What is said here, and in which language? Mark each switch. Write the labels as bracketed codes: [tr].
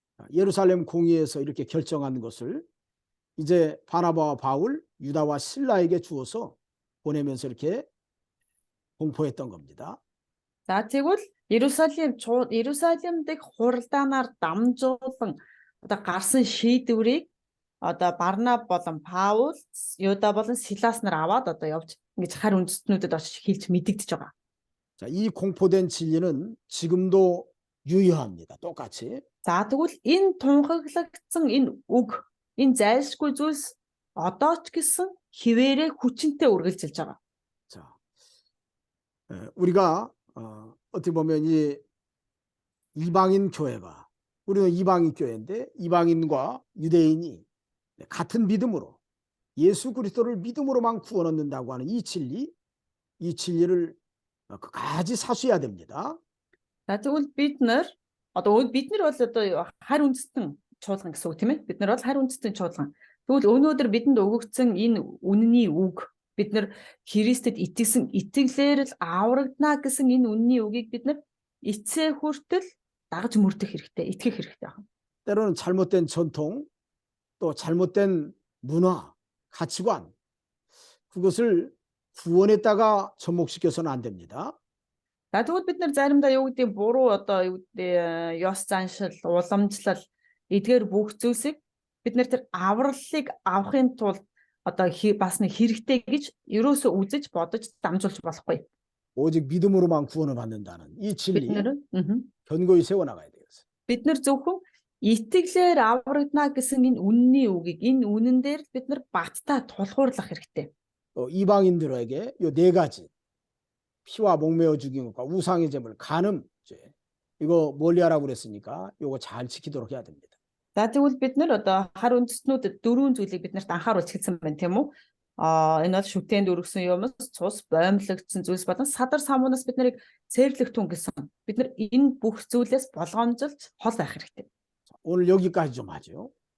[ko] 예루살렘 공의에서 이렇게 결정한 것을 이제 바나바와 바울, 유다와 실라에게 주어서 보내면서 이렇게 공포했던 겁니다. [mn] За тэгвэл Иерусалим дэх хуралдаанаар дамжуулан одоо гарсан шийдвэрийг одоо Барнаб болон Паул, Юда болон Силас нар аваад одоо явж ингэж хар үндэстнүүдэд очиж хэлж мэдэгдэж байгаа. [ko] 자, 이 공포된 진리는 지금도 유효합니다. 똑같이. [mn] За тэгвэл энэ тунхаглагдсан энэ үг, энэ зайлшгүй зүйлс одоо ч гэсэн хിവэрэ хүчинтэй үргэлжилж байгаа. [ko] 자, 우리가 어떻게 보면 이 이방인 교회가 우리는 이방인 교회인데 이방인과 유대인이 같은 믿음으로 예수 그리스도를 믿음으로만 구원 얻는다고 하는 이 진리를 끝까지 사수해야 됩니다. [mn] За тэгвэл бид нар бол одоо хар үндэстэн чуулган гэсэн үг тийм ээ. Бид нар бол хар үндэстэн чуулган. Тэгвэл өнөөдөр бидэнд өгөгдсөн энэ үнний үг бид нар Христэд итгэсэн итгэлээр л аврагдана гэсэн энэ үнний үгийг бид нар эцсээ хүртэл дагаж мөрдөх хэрэгтэй, итгэх хэрэгтэй байна. [ko] 때로는 잘못된 전통 또 잘못된 문화, 가치관 그것을 구원에다가 접목시켜서는 안 됩니다. [mn] За тэгвэл бид нар заримдаа юу гэдэг буруу одоо юу гэдэг ёс заншил, уламжлал эдгээр бүх зүйлсийг бид нар тэр авралыг авахын тулд одоо бас нэг хэрэгтэй гэж ерөөсөө үзэж бодож дамжуулж болохгүй. [ko] 오직 믿음으로만 구원을 받는다는 이 진리 [mn] Бид нар [ko] 견고히 세워나가야 되겠어요. [mn] бид нар зөвхөн итгэлээр аврагдана гэсэн энэ үнний үгийг энэ үнэн дээр бид нар баттай тулгуурлах хэрэгтэй. [ko] 또 이방인들에게 요 네 가지 피와 목매어 죽인 것과 우상의 제물, 간음죄 이거 멀리하라고 그랬으니까 요거 잘 지키도록 해야 됩니다. [mn] За тэгвэл бид нар одоо хар үндэстнүүдэд дөрвөн зүйлийг биднэрт анхааруулж хэлсэн байна тийм үү? Энэ бол шүтээнд өргөсөн юмс, цус, боомлогдсон зүйлс болон садар самуунаас бид нарыг цээрлэгтэн гэсэн. Бид нар энэ бүх зүйлээс болгоомжилж хол байх хэрэгтэй. [ko] 오늘 여기까지 좀 하죠.